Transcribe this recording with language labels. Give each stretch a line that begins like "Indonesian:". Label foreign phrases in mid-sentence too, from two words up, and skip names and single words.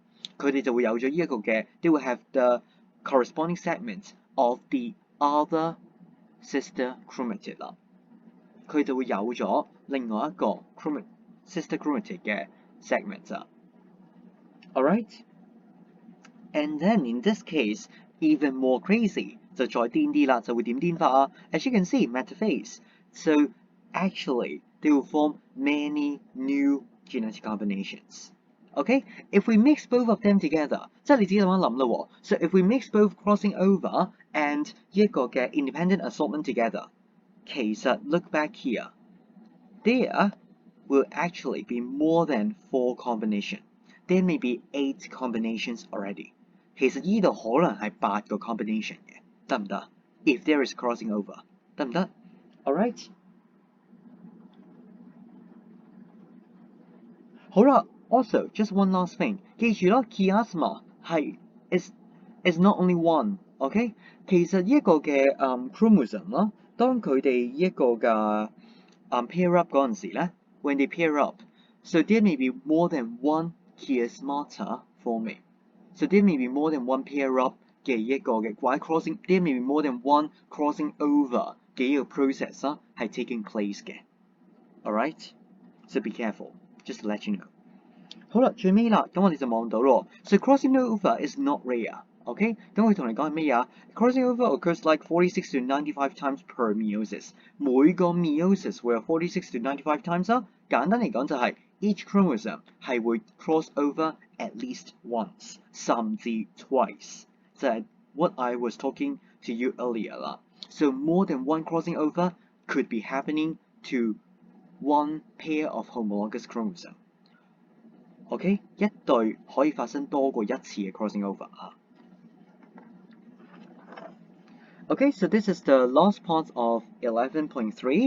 Cantonese: 佢哋就會有咗呢一個嘅
English: they will have the corresponding segments of the other sister chromatid
Cantonese: 啦，佢就會有咗另外一個
English: sister chromatid 嘅 segments 啊。Alright， and then in this case even more crazy
Cantonese: 就再癲啲啦，就會點癲法啊
English: ？As you can see, metaphase. So actually they will form many new genetic combinations. Okay, if we mix both of them together，
Cantonese: 即係你自己咁樣諗啦喎。
English: So if we mix both crossing over and
Cantonese: 一個嘅
English: independent assortment together，其實 look back here, there will actually be more than 4 combinations. There may be 8 combinations already.
Cantonese: 其實呢度可能係8個 combination 嘅，得唔得 ？
English: If there is crossing over，
Cantonese: 得唔得 ？Alright。好啦
English: ，also just one last thing，
Cantonese: 記住啦 ，chiasma 係
English: is not only one，OK？、
Cantonese: 其實呢一個嘅chromosome 啦，當佢哋一個嘅
English: pair up
Cantonese: 嗰陣時咧。
English: When they pair up, so there may be more than one chiasmata forming. So there may be more than one pair up
Cantonese: 嘅一個嘅，或者
English: crossing, there may be more than one crossing over
Cantonese: 嘅一個
English: process
Cantonese: 啦，係
English: taking place 嘅。Alright, so be careful, just to let you know.
Cantonese: 好啦，最尾啦，咁我哋就望到咯。
English: So crossing over is not rare. OK，
Cantonese: 咁佢同你講係咩啊
English: ？Crossing over occurs like 46 to 95 times per meiosis。
Cantonese: 每個 meiosis 會有46
English: to 95 times
Cantonese: 啦。簡單嚟講就係
English: each chromosome
Cantonese: 係會
English: cross over at least once，
Cantonese: 甚至 twice。
English: 就係 what I was talking to you earlier 啦。So more than one crossing over could be happening to one pair of homologous chromosome。OK，
Cantonese: 一對可以發生多過一次嘅
English: crossing over 啊。Okay, so this is the last part of 11.3.